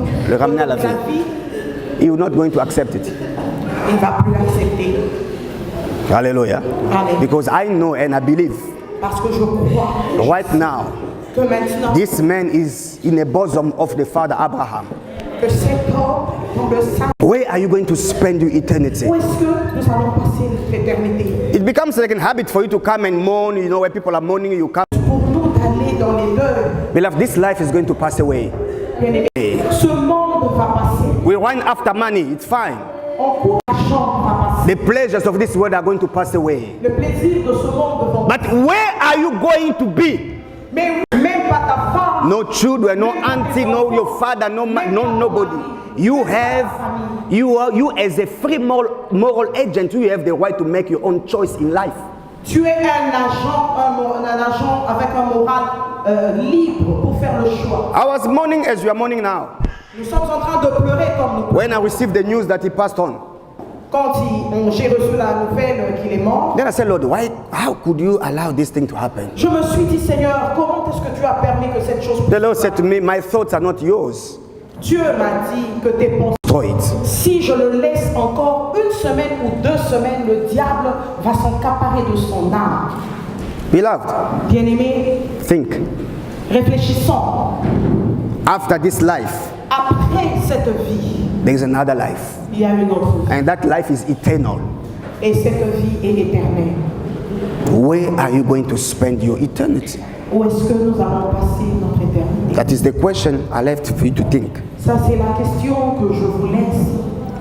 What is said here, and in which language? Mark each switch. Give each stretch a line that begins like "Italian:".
French: le ramener à la vie,
English: he will not going to accept it.
French: il ne va plus accepter. Hallelujah. Hallelujah.
English: Because I know and I believe
French: Parce que je crois
English: right now,
French: que maintenant,
English: this man is in the bosom of the father Abraham.
French: que cet homme dans le sein,
English: Where are you going to spend your eternity?
French: où est-ce que nous allons passer l'éternité?
English: It becomes like a habit for you to come and mourn, you know, where people are mourning, you come.
French: Pour nous d'aller dans les deuils,
English: Beloved, this life is going to pass away.
French: bien-aimés, ce monde va passer.
English: We run after money, it's fine.
French: On court, l'argent va passer.
English: The pleasures of this world are going to pass away.
French: Le plaisir de ce monde va passer.
English: But where are you going to be?
French: Mais même pas ta femme,
English: No children, no auntie, no your father, no nobody. You as a free moral agent, you have the right to make your own choice in life.
French: tu es un agent avec un moral libre pour faire le choix.
English: I was mourning as you are mourning now.
French: Nous sommes en train de pleurer comme nous.
English: When I received the news that he passed on,
French: Quand j'ai reçu la nouvelle qu'il est mort,
English: then I said, Lord, how could you allow this thing to happen?
French: je me suis dit, Seigneur, comment est-ce que tu as permis que cette chose
English: The Lord said to me, my thoughts are not yours.
French: Dieu m'a dit que tes pensées,
English: Destroy it.
French: si je le laisse encore une semaine ou 2 semaines, le diable va s'accaparer de son âme.
English: Beloved,
French: Bien-aimés,
English: think.
French: réfléchissons.
English: After this life,
French: Après cette vie,
English: there is another life.
French: il y a une autre vie.
English: And that life is eternal.
French: Et cette vie est éternelle.
English: Where are you going to spend your eternity?
French: Où est-ce que nous allons passer notre éternité?
English: That is the question I left for you to think.
French: Ça, c'est la question que je vous laisse.